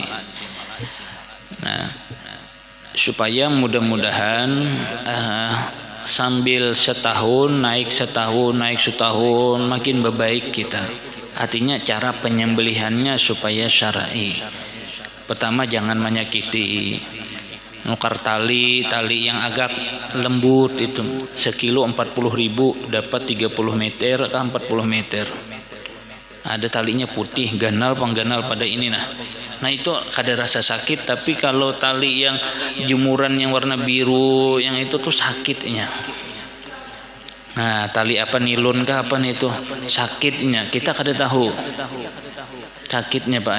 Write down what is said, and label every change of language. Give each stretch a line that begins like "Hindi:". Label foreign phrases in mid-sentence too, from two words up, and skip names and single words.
Banjar: Nah, supaya mudah-mudahan sambil setahun naik setahun makin berbaik kita. Artinya cara penyembelihannya supaya syar'i. Pertama jangan menyakiti. Nukar tali yang agak lembut itu sekilo 40.000 dapat 30 meter atau 40 meter. Ada talinya putih ganal pengganal pada ini nah itu kada rasa sakit. Tapi kalau tali yang jemuran yang warna biru yang itu tuh sakitnya. Nah, tali apa nilon kah apa nih itu sakitnya kita kada tahu sakitnya Pak.